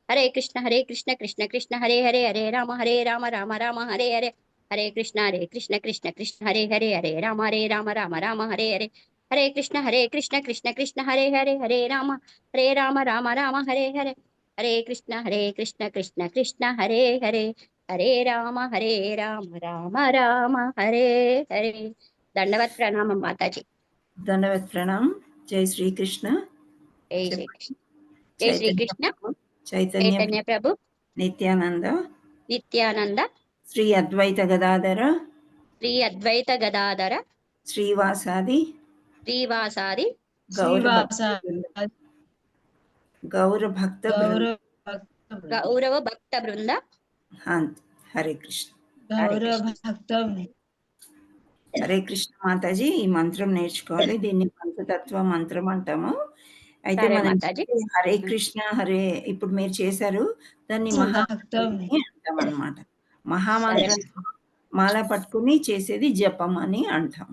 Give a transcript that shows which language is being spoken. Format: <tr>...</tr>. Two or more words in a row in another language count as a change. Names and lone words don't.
<hi>हरे राम हरे हरे हरे राम हरे हरे हरे राम हरे हरे हरे राम हरे हरे दंडवत प्रणाम माताजी दंडवत प्रणाम। जय श्रीकृष्ण. जय श्री</hi> <te>చెప్పండి.</te> <hi>कृष्ण जय श्री</hi> <te>చైతన్య कृष्ण ప్రభు, చైతన్య चैतन्य प्रभु నిత్యానంద, नित्यानंद శ్రీ అద్వైత గదాధర, श्री अद्वैत गदाधर శ్రీవాసాది श्रीवासादि గౌర భక్త శ్రీవాస గౌర భక్త బృంద. గౌరవ భక్త गौरव भक्त वृंद హరే కృష్ణ. हरे గౌరవ कृष्ण భక్త హరే కృష్ణ మాతాజీ. ఈ మంత్రం నేర్చుకోవాలి. దీన్ని పంచతత్వ మంత్రం అంటాము. అయితే సరే మనం మాతాజీ హరే కృష్ణ హరే ఇప్పుడు మీరు చేశారు, దాన్ని భక్త మహామంత్రం అంటాం అన్నమాట. సరే మహామంత్రం మాల పట్టుకుని చేసేది జపం అని అంటాము.</te>